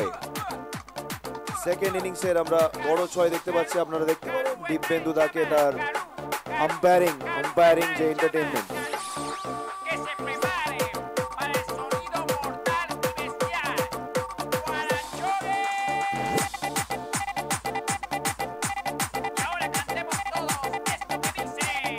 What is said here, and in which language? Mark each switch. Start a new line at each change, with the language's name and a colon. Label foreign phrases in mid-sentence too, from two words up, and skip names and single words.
English: second innings
Bangla: আমরা বড় ছয় দেখতে পাচ্ছি, আপনারা দেখতে পারেন দিব্যেন্দু দাকে তার আম্পায়ারিং যে এন্টারটেইনমেন্ট।
Spanish: Que se prepare para el sonido mortal y bestial. Guarachones. Y ahora cantemos todos esto que dice.